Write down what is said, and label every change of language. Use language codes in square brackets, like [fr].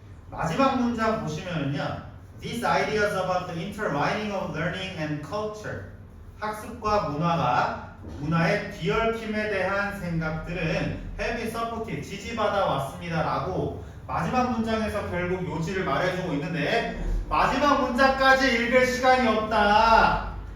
[ko] 마지막 문장 보시면은요. [en] These ideas about the intertwining of learning and culture. [ko] 학습과 문화의 뒤얽힘에 대한 생각들은 [en] have been supported, [ko] 지지받아 왔습니다 라고 마지막 문장에서 결국 요지를 말해주고 있는데 마지막 문장까지 읽을 시간이 없다.